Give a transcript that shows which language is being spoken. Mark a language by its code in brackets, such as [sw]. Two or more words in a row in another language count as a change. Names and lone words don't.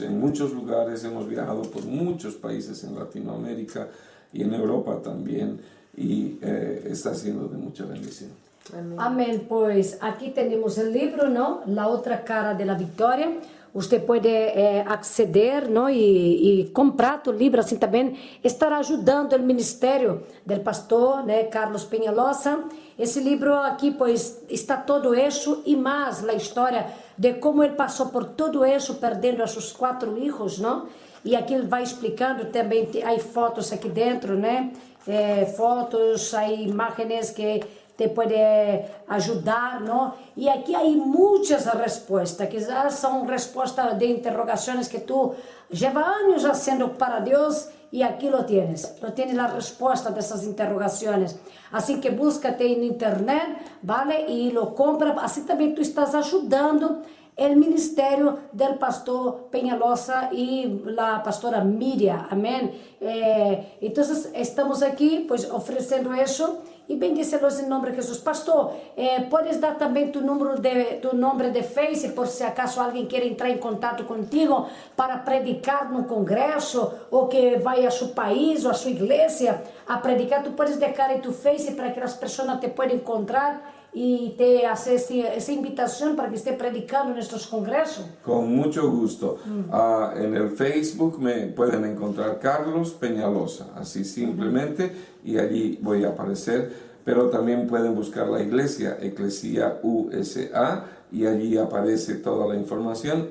[es] En muchos lugares hemos viajado por muchos países en Latinoamérica y en Europa también, y está siendo de mucha bendición. Amén. Pues aquí tenemos el libro, ¿no? La otra cara de la victoria. Usted puede acceder, ¿no? [pt] y comprar tu livro, assim também estará ajudando o ministério do pastor, né, Carlos Peñalosa. Esse livro aqui, pois, está todo isso e mais a história de como ele passou por todo isso, perdendo a seus 4 filhos, não? E aqui ele vai explicando também, há fotos aqui dentro, né? Fotos, há imagens que te pode ajudar, não? E aqui há muitas respostas, que já são respostas de interrogações que tu lleva anos fazendo para Deus, e aqui [es] lo tienes [pt] a resposta dessas interrogações. Assim que búscate na internet, vale? E [es] lo compra, [pt] assim também tu estás ajudando o ministério do pastor Peñalosa e a pastora Miriam, amém? Então, estamos aqui, pues, oferecendo isso, e bendícelos em nome de Jesus. Pastor, podes dar também tu nome de Face, por se acaso alguém quer entrar em contato contigo para predicar no congresso, ou que vai a seu país ou a sua igreja a predicar. Tu podes deixar em tu Face para que as pessoas te possam encontrar [es] y te hace esa invitación para que esté predicando en nuestros congresos. Con mucho gusto. En el Facebook me pueden encontrar Carlos Peñalosa, así simplemente, y allí voy a aparecer. Pero también pueden buscar la iglesia, Eclesia USA, y allí aparece toda la información.